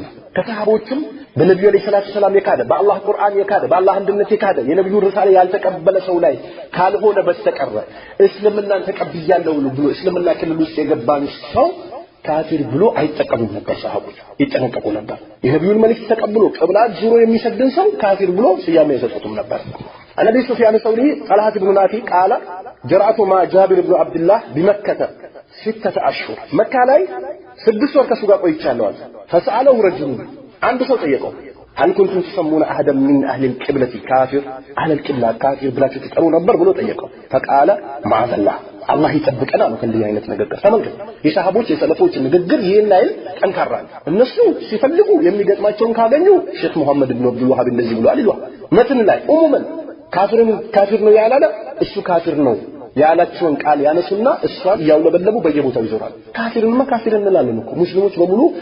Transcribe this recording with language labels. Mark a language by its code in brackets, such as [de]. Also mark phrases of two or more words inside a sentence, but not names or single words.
[am] ከሰሃቦችም በነብዩ [ar] عليه الصلاة السلام [am] የካደ በአላህ ቁርአን የካደ በአላህ አንድነት የካደ የነብዩ ርሳላ ያልተቀበለ ሰው ላይ ካልሆነ በስተቀር እስልምናን ተቀብያለሁ ብሎ እስልምና ክልል ውስጥ የገባን ሰው ካፊር ብሎ አይጠቀሙም ነበር። ሰሃቦች ይጠነቀቁ ነበር። የነብዩን መልእክት ተቀብሎ ቅብላት ዙሮ የሚሰግድን ሰው ካፊር ብሎ ስያሜ የሰጡትም ነበር። [ar] النبي سفيان الثوري طلحة بن نافع قال جرأت مع جابر بن عبد الله بمكة [am] 6 [ar] أشهر مكة [am] ላይ 6 ወር ከሱ ጋር ቆይቻለሁ። [ar] فسأله رجل [am] አንድ ሰው ጠየቀው [ar] هل كنتم تسمون أحدا من أهل القبلة كافر أهل القبلة كافر [am] ብላችሁ ትጠሩ ነበር ብሎ ጠየቀው። [ar] فقال معاذ الله [am] አላህ ይጠብቀና ነው ከእንዲህ አይነት ንግግር። ተመልከቱ የሰሃቦች የሰለፎች ንግግር ይሄን አይል ጠንካራ ነው። እነሱ ሲፈልጉ የሚገጥማቸውን ካገኙ ሼክ መሐመድ ኢብኑ አብዱል ወሃብ እንደዚህ ብሏል ይሏል። መትን ላይ ኡሙመን ካፊር ነው ያላለ እሱ ካፊር ነው ያላቸውን ቃል ያነሱና እሷን ያውለበለቡ በየቦታው ይዞራል። ካፊርንማ ካፊር እንላለን እኮ ሙስሊሞች በሙሉ